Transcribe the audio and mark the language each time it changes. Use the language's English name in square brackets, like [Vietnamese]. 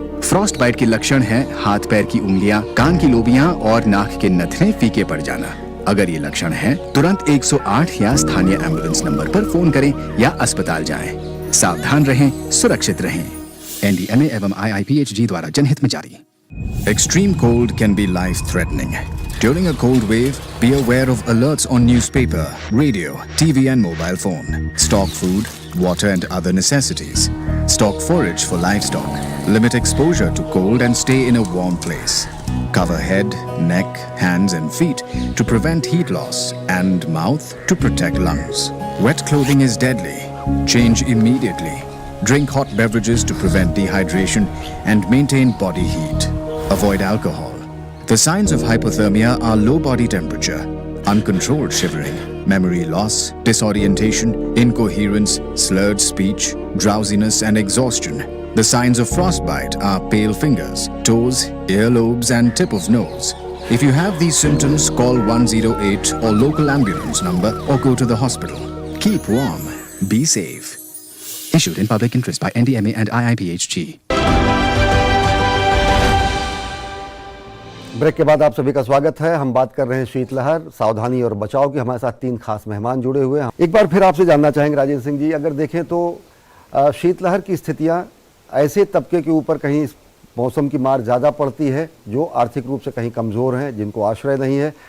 [Hindi] Frost bite के लक्षण है हाथ पैर की उंगलियां, कान की लोबियां और नाक के नथने फीके पड़ जाना। अगर ये लक्षण है तुरंत 108 या स्थानीय एम्बुलेंस नंबर पर फोन करें या अस्पताल जाएं। सावधान रहें, सुरक्षित रहें। NDMA एवं IIPHG द्वारा जनहित में जारी। [English] Extreme cold can be life-threatening. During a cold wave, be aware of alerts on newspaper, radio, TV and mobile phone. Stock food, water and other necessities. Stock forage for livestock. Limit exposure to cold and stay in a warm place. Cover head, neck, hands and feet to prevent heat loss and mouth to protect lungs. Wet clothing is deadly. Change immediately. Drink hot beverages to prevent dehydration and maintain body heat. Avoid alcohol. The signs of hypothermia are low body temperature, uncontrolled shivering, memory loss, disorientation, incoherence, slurred speech, drowsiness and exhaustion. The signs of frostbite are pale fingers, toes, earlobes and tip of nose. If you have these symptoms, call 108 or local ambulance number or go to the hospital. Keep warm. Be safe. Issued in public interest by NDMA and IIPHG. [Hindi] Break के बाद आप सभी का स्वागत है। हम बात कर रहे हैं शीतलहर, सावधानी और बचाव की। हमारे साथ 3 खास मेहमान जुड़े हुए हैं। एक बार फिर आपसे जानना चाहेंगे राजेंद्र सिंह जी, अगर देखें तो शीतलहर की स्थितियां ऐसे तबके के ऊपर कहीं इस मौसम की मार ज़्यादा पड़ती है जो आर्थिक रूप से कहीं कमज़ोर हैं, जिनको आश्रय नहीं है।